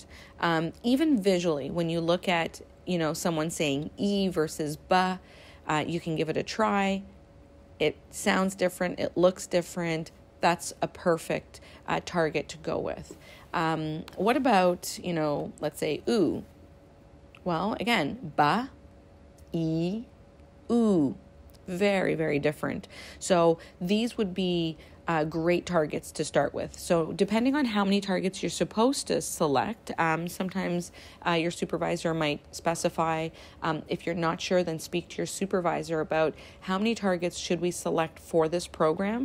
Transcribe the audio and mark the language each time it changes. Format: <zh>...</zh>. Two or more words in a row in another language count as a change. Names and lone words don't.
<en>Even visually, when you look at, someone saying E versus ba, you can give it a try. It sounds different. It looks different. That's a perfect target to go with. What about, let's say oo? Well, again, ba, E, oo. Very, very different. So these would be great targets to start with. So depending on how many targets you're supposed to select, sometimes your supervisor might specify. If you're not sure, then speak to your supervisor about how many targets should we select for this program.</en>